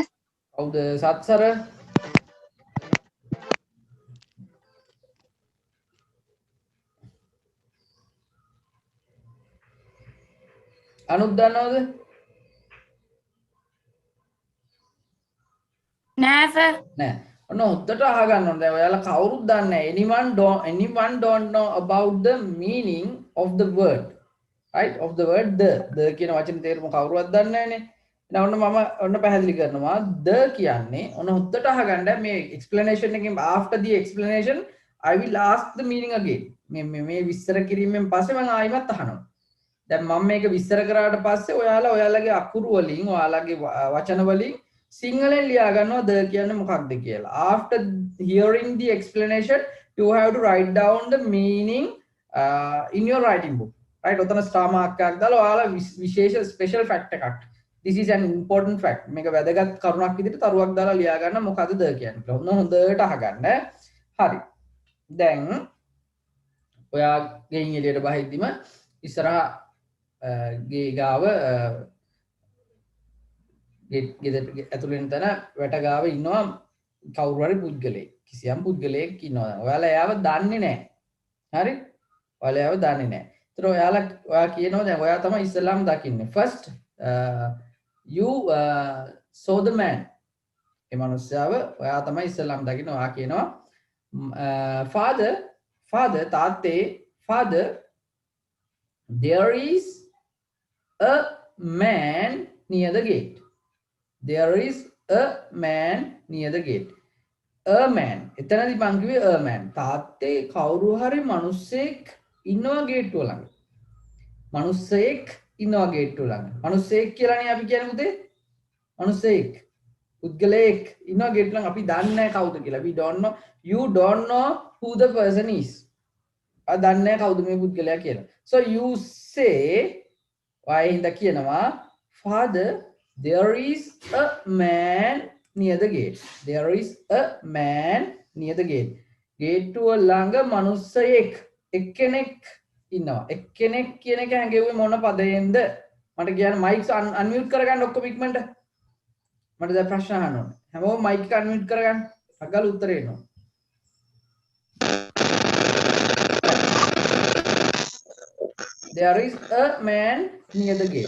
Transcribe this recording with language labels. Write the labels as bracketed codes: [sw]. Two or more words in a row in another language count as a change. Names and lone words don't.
[si] කවුද? සත්සර අනුත් දන්නවද? නෑ සර්. නෑ. ඔන්න හොද්දට අහගන්න ඕනේ. දැන් ඔයාලා කවුරුත් දන්නේ නැහැ. [en] anyone don't know about the meaning of the word. right? of the word the [si] කියන වචනේ තේරුම කවුරුවත් දන්නේ නැහනේ. දැන් ඔන්න මම පැහැදිලි කරනවා. the කියන්නේ ඔන්න හොද්දට අහගන්න මේ explanation එකෙන් [en] after the explanation I will ask the meaning again. [si] මේ විස්තර කිරීමෙන් පස්සේ මම ආයිමත් අහනවා. දැන් මම මේක විස්තර කරාට පස්සේ ඔයාලගේ අකුරු වලින් ඔයාලගේ වචන වලින් සිංහලෙන් ලියා ගන්නවා the කියන්නේ මොකක්ද කියලා. [en] After hearing the explanation you have to write down the meaning in your writing book. right? [si] ඔතන [en] star mark [si] එකක් දාලා ඔයාලා විශේෂ [en] special fact [si] එකක්. [en] This is an important fact. [si] මේක වැදගත් කරුණක් විදිහට තරුවක් දාලා ලියා ගන්න මොකද්ද the කියන්නේ කියලා. ඔන්න හොඳට අහගන්න. හරි. දැන් ඔයා ගෙයින් එළියට බහිද්දිම ඉස්සරහා ගේ ගාව ගෙදර ඇතුළෙන් තන වැට ගාව ඉන්නවා කවුරු හරි පුද්ගලයෙක්. කිසියම් පුද්ගලයෙක් ඉන්නවා. ඔයාලා එයාව දන්නේ නැහැ. හරි? ඔයාලා එයාව දන්නේ නැහැ. ඒතර ඔයා කියනවා දැන් ඔයා තමයි ඉස්සෙල්ලාම දකින්නේ. [en] First you saw the man. [si] ඒ මනුස්සයාව ඔයා තමයි ඉස්සෙල්ලාම දකින්නේ. ඔයා කියනවා [en] father තාත්තේ father there is a man near the gate. There is a man near the gate. A man. [si] එතනදී මං කිව්වේ [en] a man. [si] තාත්තේ කවුරු හරි මිනිස්සෙක් ඉන්නවා ගේට්ටුව ළඟ. මිනිස්සෙක් ඉන්නවා ගේට්ටුව ළඟ. මිනිස්සෙක් කියලානේ අපි කියන්නේ උදේ. මිනිස්සෙක්. පුද්ගලයෙක් ඉන්නවා ගේට්ටුව ළඟ. අපි දන්නේ නැහැ කවුද කියලා. [en] We don't know. You don't know who the person is. [si] අපි දන්නේ නැහැ කවුද මේ පුද්ගලයා කියලා. [en] So you say why [si] හින්දා කියනවා [en] father there is a man near the gate. There is a man near the gate. [si] ගේට්ටුව ළඟ මිනිස්සෙක් එක්කෙනෙක් ඉන්නවා. එක්කෙනෙක් කියන එක හැංගෙව්වේ මොන පදයෙන්ද? මට කියන්න [en] mics unmute [si] කරගන්න ඔක්කොම ඉක්මනට. මට දැන් ප්‍රශ්න අහන්න ඕනේ. හැමෝම මයික් එක අන්මියුට් කරගන්න. අග්ගල උත්තරේ එනවා. [en] There is a man near the gate.